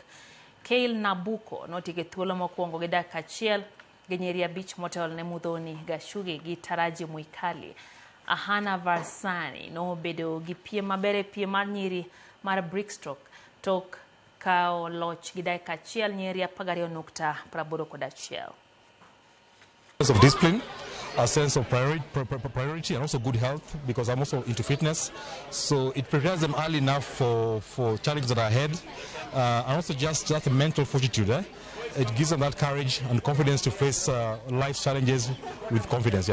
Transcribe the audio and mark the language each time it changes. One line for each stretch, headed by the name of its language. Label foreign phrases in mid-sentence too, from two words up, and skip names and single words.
Luo (Kenya and Tanzania): Kail Nabuko notieko thuolo mokwongo gi dakika 1 gi nyiri 5 motelne Mudhoni Gashugi gi Taraji Mwikali. Ahana Varsani nobedo gi piem maber e piem mar nyiri mar brickstroke tok kao loch gi dakika 1 nyiri 12.81.
English: Sense of discipline, a sense of priority, and also good health, because I'm also into fitness. So it prepares them early enough for challenges that are ahead, and also just a mental fortitude. It gives them that courage and confidence to face life's challenges with confidence.